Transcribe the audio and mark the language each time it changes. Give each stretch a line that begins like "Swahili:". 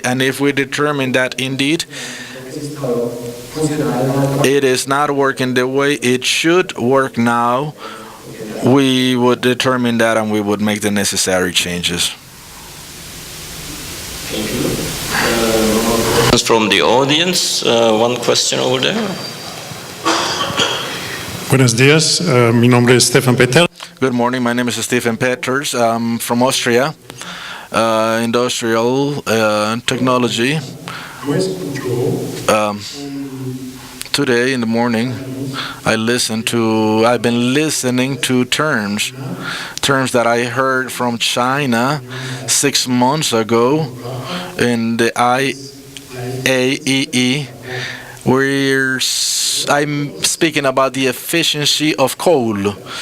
English: And if we determine that indeed it is not working the way it should work now, we would determine that and we would make the necessary changes. From the audience, one question over there.
Spanish: Buenos días, mi nombre es Stefan Peter.
English: Good morning, my name is Stephen Peters. I'm from Austria, industrial technology. Today in the morning, I've been listening to terms that I heard from China 6 months ago in the IAEE, where I'm speaking about the efficiency of coal.